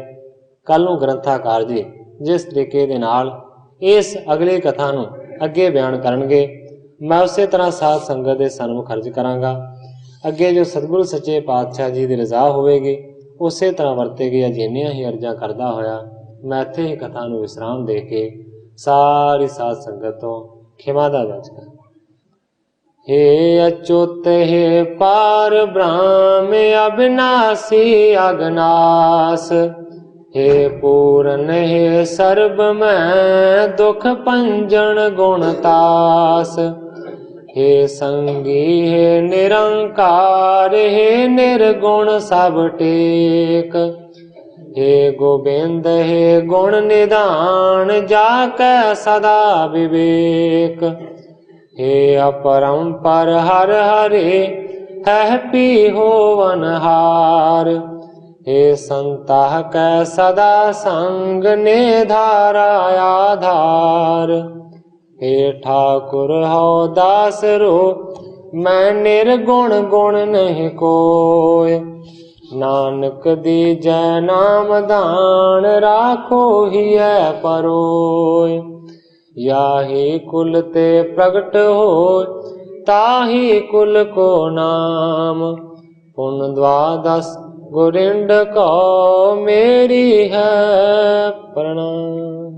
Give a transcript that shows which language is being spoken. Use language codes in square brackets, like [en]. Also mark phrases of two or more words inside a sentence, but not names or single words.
[pa] ਕੱਲ ਨੂੰ ਗ੍ਰੰਥਾਕਾਰ ਜੀ ਜਿਸ ਤਰੀਕੇ ਦੇ ਨਾਲ ਇਸ ਅਗਲੀ ਕਥਾ ਨੂੰ ਅੱਗੇ ਬਿਆਨ ਕਰਨਗੇ, ਮੈਂ ਉਸੇ ਤਰ੍ਹਾਂ ਸਾਧ ਸੰਗਤ ਦੇ ਸਨਮੁਖ ਅਰਜ਼ ਕਰਾਂਗਾ। ਅੱਗੇ ਜੋ ਸਤਿਗੁਰੂ ਸੱਚੇ ਪਾਤਸ਼ਾਹ ਜੀ ਦੀ ਰਜ਼ਾ ਹੋਵੇਗੀ ਉਸੇ ਤਰ੍ਹਾਂ ਵਰਤੇਗੀ। ਅਜਿਹੀਆਂ ਹੀ ਅਰਜ਼ਾਂ ਕਰਦਾ ਹੋਇਆ ਮੈਂ ਇੱਥੇ ਹੀ ਕਥਾ ਨੂੰ ਵਿਸਰਾਮ ਦੇ ਕੇ ਸਾਰੀ ਸਾਧ ਸੰਗਤ ਤੋਂ ਖਿਮਾ ਦਾ ਜਾਚਕਾਂ। [hi] हे अच्युत हे पार ब्रह्म अविनाशी अगनास, हे पूर्ण हे सर्ब में दुख पंजन गुणतास, हे संगी हे निरंकार, हे निर्गुण सब टेक, हे गोबिंद हे गुण निधान, जाकै सदा विवेक, हे अपरंपर हर हरे है पी होवनहार, हे संताह कै सदा संग ने धारा आधार, हे ठाकुर हो दास रो मैं निर्गुण गुण नहीं कोय, नानक दीजै नाम दान राखो ही है परोय, याही कुल ते प्रगट हो ताही कुल को नाम, पुन द्वादश गुरिंड को मेरी है प्रणाम।